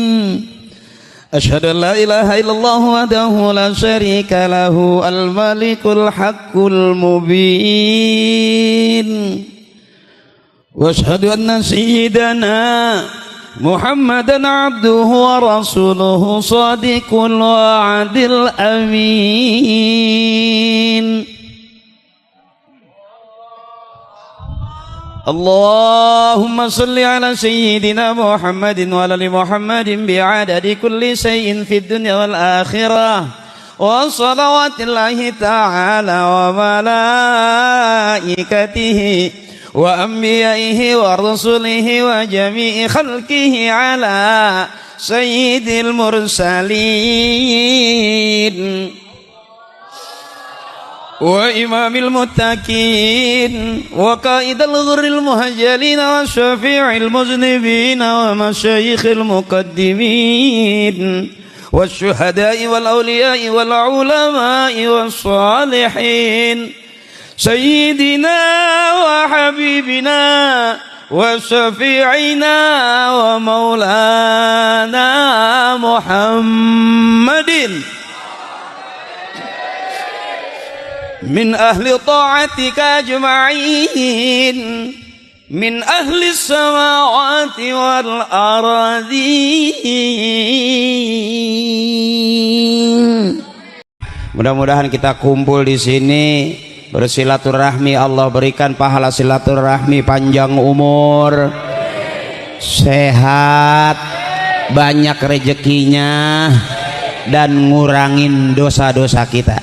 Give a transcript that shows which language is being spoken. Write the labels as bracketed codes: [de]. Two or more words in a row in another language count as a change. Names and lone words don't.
[ar] أشهد أن لا إله إلا الله وحده لا شريك له الملك الحق المبين. وأشهد أن سيدنا محمدا عبده ورسوله صادق الوعد الأمين. اللهم صل على سيدنا محمد وعلى آل محمد بعدد كل شيء في الدنيا والآخرة وصلوات الله تعالى و ملائكته وأنبيائه ورسله وجميع خلقه على سيد المرسلين و إمام المتقين وقائد الغر المحجلين وشافع المذنبين ومشايخ المقدمين والشهداء والأولياء والعلماء والصالحين سيدنا وحبيبنا وشفيعنا ومولانا محمد من أهل طاعتك أجمعين من أهل السماوات والأرضين. [id] Mudah-mudahan kita kumpul di sini bersilaturahmi, Allah berikan pahala silaturahmi, panjang umur, sehat, banyak rezekinya, dan ngurangin dosa-dosa kita.